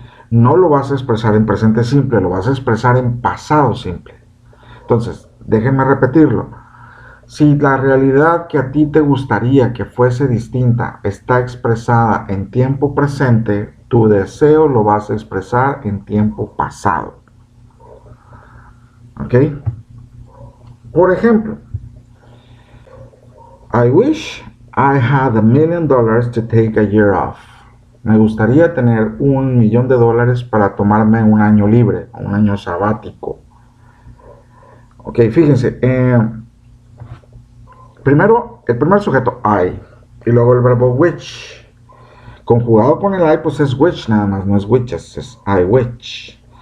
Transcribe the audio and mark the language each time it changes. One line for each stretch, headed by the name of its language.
Spanish: No lo vas a expresar en presente simple, lo vas a expresar en pasado simple. Entonces, déjenme repetirlo. Si la realidad que a ti te gustaría que fuese distinta está expresada en tiempo presente, Tu deseo lo vas a expresar en tiempo pasado. ¿Ok? Por ejemplo,
English: I wish I had $1 million to take a year off.
Spanish: Me gustaría tener $1 millón para tomarme un año libre, un año sabático. Ok, fíjense. Primero, el primer sujeto, I. Y luego el verbo which. Conjugado con el I, pues es which nada más, no es whiches, es I which.